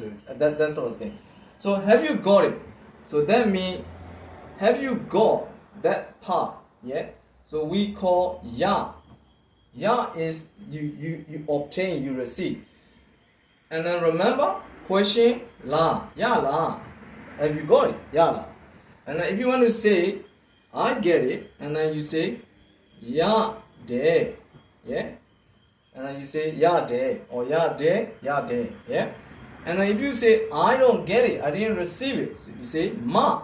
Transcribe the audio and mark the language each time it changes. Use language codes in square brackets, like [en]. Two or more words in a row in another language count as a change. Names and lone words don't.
[en] So that sort of thing. So have you got it? So that means have you got that part, yeah. So we call ya. Ya is you obtain, you receive. And then remember, question la, [my] ရ လား. [en] Have you got it? [my] ရ လား. [en] And then if you want to say, I get it, and then you say, [my] ရ တယ်, [en] yeah. And then you say [my] ရ တယ်, [en] or [my] ရ တယ်, [en] yeah. And then if you say, I don't get it, I didn't receive it, so you say ma.